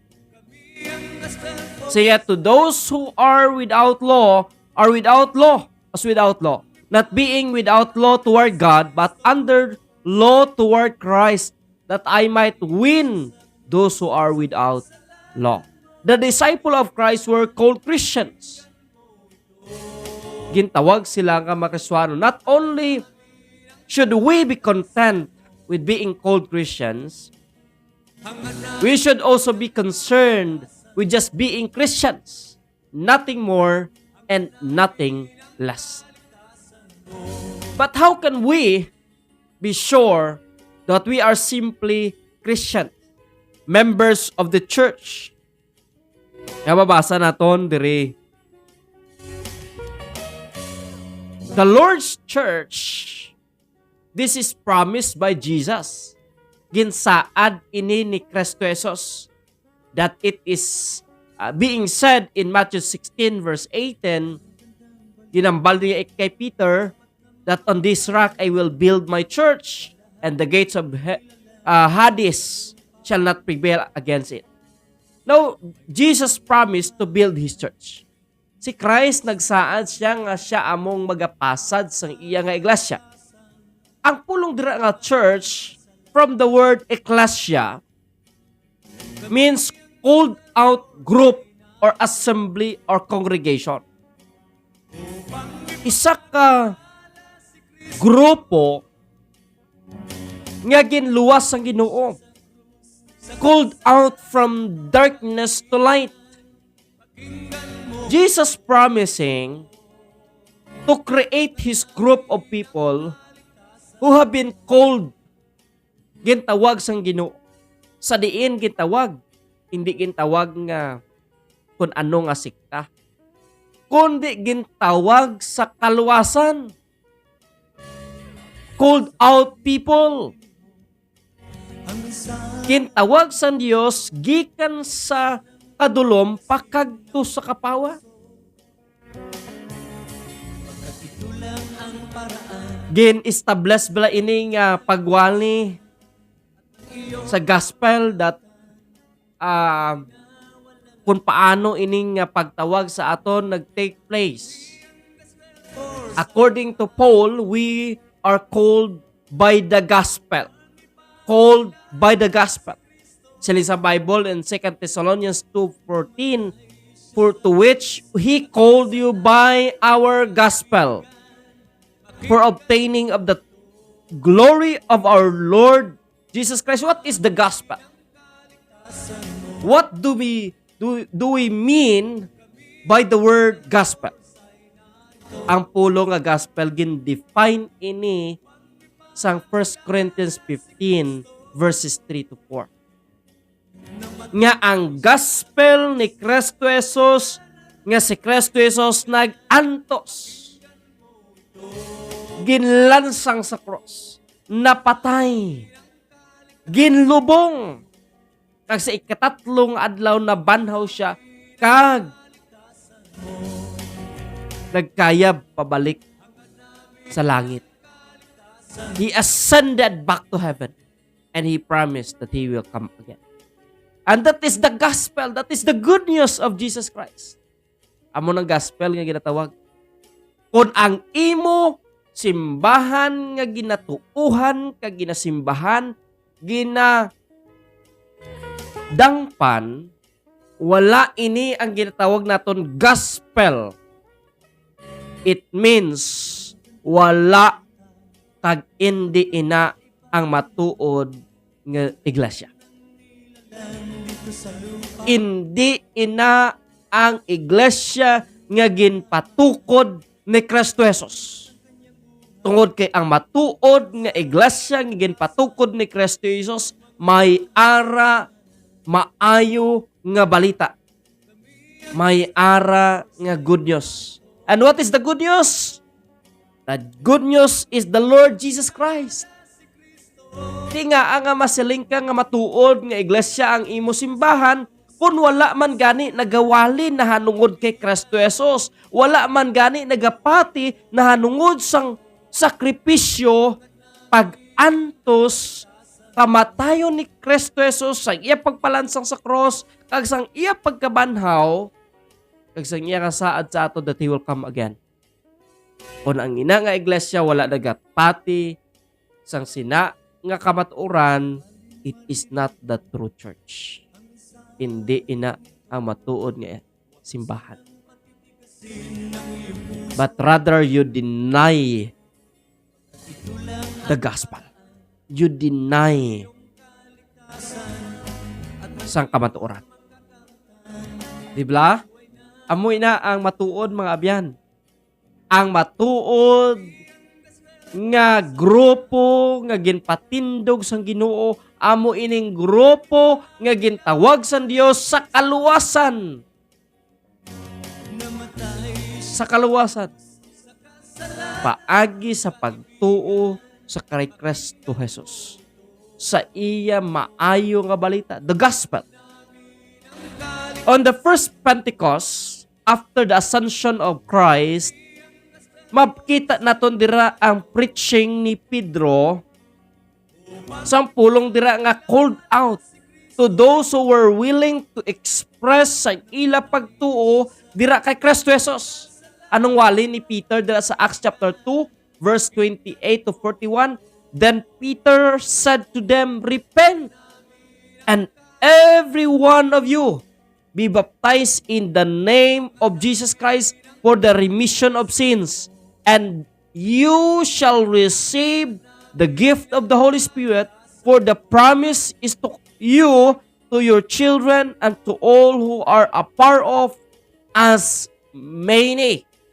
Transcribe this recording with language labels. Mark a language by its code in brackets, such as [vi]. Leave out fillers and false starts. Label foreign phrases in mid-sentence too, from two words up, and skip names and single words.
[en] So yet to those who are without law, as without law. Not being without law toward God, but under law toward Christ, that I might win those who are without law. The disciple of Christ were called Christians. [hil] Gintawag sila nga mga Kristiyano. [en] Not only should we be content with being called Christians, we should also be concerned with just being Christians. Nothing more and nothing less. But how can we be sure that we are simply Christian, members of the church? [hil] Mababasa naton diri. [en] The Lord's church, this is promised by Jesus. [hil] Ginsaad ini ni Kristo Jesus [en] that it is being said in Matthew 16 verse 18, [hil] ginambal niya kay Peter [en] that on this rock I will build my church and the gates of Hades shall not prevail against it. Now, Jesus promised to build His church. [hil] Si Christ nagsaad siya nga siya among magapasad sa iya nga iglesia. Ang pulong dira nga [en] church from the word ecclesia means called out group or assembly or congregation. [hil] Isa ka grupo nga ginluwas ang Ginoo. [en] Called out from darkness to light. Jesus promising to create His group of people who have been called. [hil] Gintawag sang Ginoo. Sa diin gintawag, hindi gintawag nga kung ano nga sikta. Kundi gintawag sa kaluwasan. [en] Called out people. [hil] Gintawag sang Dios gikan sa kadulom pakadto sa kapawa. Gin-establish bala ini nga pagwali sa gospel that kung paano ining pagtawag sa aton nag-take place. [en] According to Paul, we are called by the gospel. Called by the gospel. [hil] Sila sa [en] Bible in 2 Thessalonians 2:14, for to which He called you by our gospel, for obtaining of the glory of our Lord Jesus Christ. What is the gospel? What do we mean by the word gospel? [hil] Ang pulo nga gospel gin-define ini sang 1 Corinthians 15 verses 3 to 4. Nga ang gospel ni Kristo Jesus, nga si Kristo Jesus nag-antos, ginlansang sa cross, napatay, ginlubong, kag sa ikatatlong adlaw na banhaw siya, kag nagkayab pabalik sa langit. [en] He ascended back to heaven and He promised that He will come again. And that is the gospel. That is the good news of Jesus Christ. [hil] Amo ng gospel nga ginatawag. Kung ang imo simbahan nga ginatuuhan, kag ginasimbahan, ginadangpan, wala ini ang ginatawag naton gospel. [en] It means [hil] wala kag hindi ina ang matuod nga iglesia. Hindi ina ang iglesia nga ginpatukod ni Kristo Jesus. Tungod kay ang matuod nga iglesia nga ginpatukod ni Kristo Jesus may ara maayo nga balita. May ara nga [en] good news. And what is the good news? The good news is the Lord Jesus Christ. [hil] Di nga ang masiling ka nga matuod nga iglesia ang imo simbahan kung wala man gani nagawali na hanungod kay Kristo Jesus. Wala man gani nagapati na hanungod sang sakripisyo pag-antos kamatayon ni Kristo Jesus sa iya pagpalansang sa cross kag sang iya pagkabanhaw kag sang iya kasaad sa ato [en] that He will come again. [hil] Kung ang ina nga iglesia wala nagapati sang sina nga kamatuoran, [en] it is not the true church. [hil] Hindi ina ang matuod nga simbahan. [en] But rather you deny the gospel. You deny [hil] sang kamatuoran. Dibla? Amoy na ang matuod mga abyan. Ang matuod nga grupo nga ginpatindog sang Ginoo, amo ining grupo nga gintawag sang Dios sa kaluwasan. Sa kaluwasan. Paagi sa pagtuo sa kay Kristo Jesus. Sa iya maayo nga balita, [en] the gospel. On the first Pentecost, after the ascension of Christ, [hil] mapkita naton dira ang preaching ni Pedro sang pulong dira nga [en] called out to those who were willing to express [hil] sa ila pagtuo dira kay Kristo Jesus. Anong wali ni Peter dira sa Acts chapter 2 verse 28 to 41? [en] Then Peter said to them, "Repent, and every one of you be baptized in the name of Jesus Christ for the remission of sins, and you shall receive the gift of the Holy Spirit, for the promise is to you, to your children, and to all who are afar off, as many."